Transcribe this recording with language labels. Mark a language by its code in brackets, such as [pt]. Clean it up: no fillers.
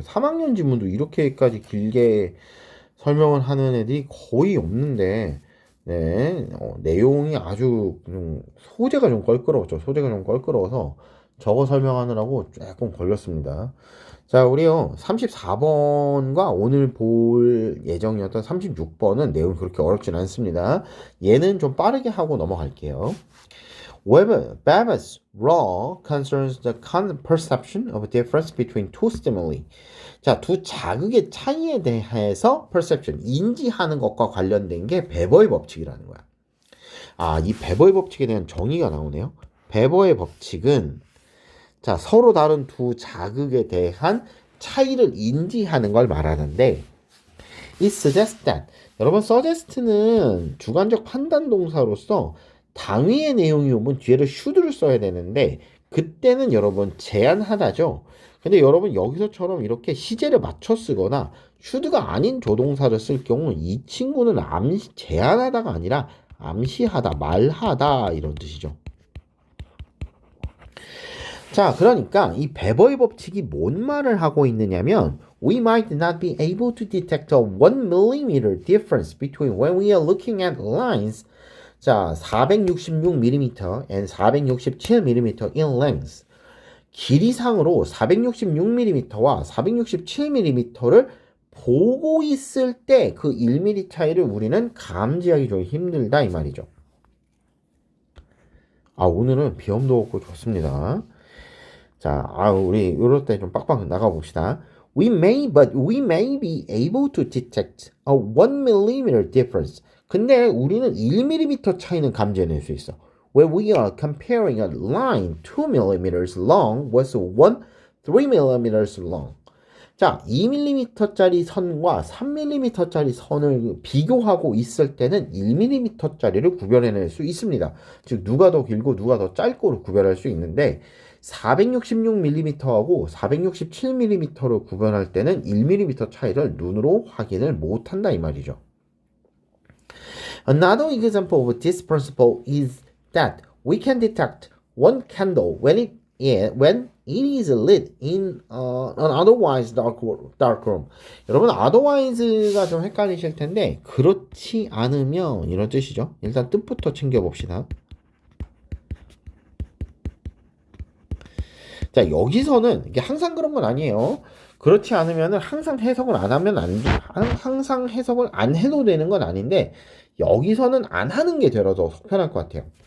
[ko] 3학년 지문도 이렇게까지 길게 설명을 하는 애들이 거의 없는데, 네, 내용이 아주 소재가 좀 껄끄러웠죠. 소재가 좀 껄끄러워서 저거 설명하느라고 조금 걸렸습니다. 자, 우리요, 34번과 오늘 볼 예정이었던 36번은 내용이 그렇게 어렵진 않습니다. 얘는 좀 빠르게 하고 넘어갈게요. [en] Babbitt's law concerns the perception of a difference between two stimuli. [ko] 자, 두 자극의 차이에 대해서 perception, 인지하는 것과 관련된 게 베버의 법칙이라는 거야. 아, 이 베버의 법칙에 대한 정의가 나오네요. 베버의 법칙은 자, 서로 다른 두 자극에 대한 차이를 인지하는 걸 말하는데 [en] it suggests that [ko] 여러분 suggest는 주관적 판단 동사로서 당위의 내용이 오면 뒤에를 should를 써야 되는데 그때는 여러분 제한하다죠. 근데 여러분 여기서처럼 이렇게 시제를 맞춰 쓰거나 should가 아닌 조동사를 쓸 경우 이 친구는 제한하다가 아니라 암시하다, 말하다 이런 뜻이죠. [en] 자, 그러니까 이 베버의 법칙이 뭔 말을 하고 있느냐면 We might not be able to detect a 1mm difference between when we are looking at lines 자, 466mm and 467mm in length [ko] 길이상으로 466mm와 467mm를 보고 있을 때 그 1mm 차이를 우리는 감지하기 좀 힘들다 이 말이죠. 아, 오늘은 비염도 없고 좋습니다. 자, 우리 이럴 때 좀 빡빡 나가봅시다. [en] We may be able to detect a 1mm difference. [ko] 근데 우리는 1mm 차이는 감지해낼 수 있어. [en] When we are comparing a line 2mm long with one 3mm long. [ko] 자, 2mm짜리 선과 3mm짜리 선을 비교하고 있을 때는 1mm짜리를 구별해낼 수 있습니다. 즉, 누가 더 길고 누가 더 짧고를 구별할 수 있는데 466mm하고 467mm를 구별할 때는 1mm 차이를 눈으로 확인을 못한다 이 말이죠. [en] Another example of this principle is that we can detect one candle when it is lit in an otherwise dark room. [ko] 여러분, otherwise가 좀 헷갈리실 텐데 그렇지 않으면 이런 뜻이죠. 일단 뜻부터 챙겨봅시다. 자, 여기서는 이게 항상 그런 건 아니에요. 그렇지 않으면은 항상 해석을 항상 해석을 안 해도 되는 건 아닌데 여기서는 안 하는 게 되어서 속편할 것 같아요.